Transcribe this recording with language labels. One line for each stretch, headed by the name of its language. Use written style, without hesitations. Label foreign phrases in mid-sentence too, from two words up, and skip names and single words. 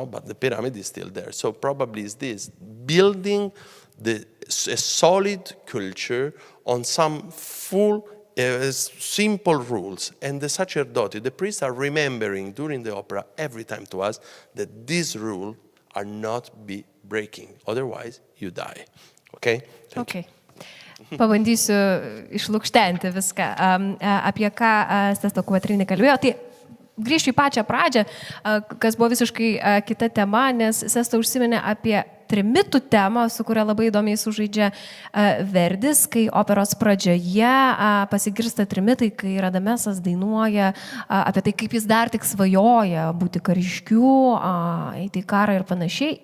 English: But the pyramid is still there. So probably it's this, building a solid culture on some full, simple rules. And the sacerdoti, the priests are remembering during the opera every time to us that these rules are not be breaking. Otherwise, you die. Okay? Okay.
Lithuanian: Pabandysiu išlukštenti viską, apie ką Sesto Quatrini kalbėjo. Tai grįžčiau į pačią pradžią, kas buvo visiškai kita tema, nes Sesto užsiminė apie trimitų temą, su kuria labai įdomiai sužaidžia Verdis, kai operos pradžioje pasigirsta trimitai, kai Radamesas dainuoja apie tai, kaip jis dar tik svajoja būti kariškiu, eiti į karą ir panašiai.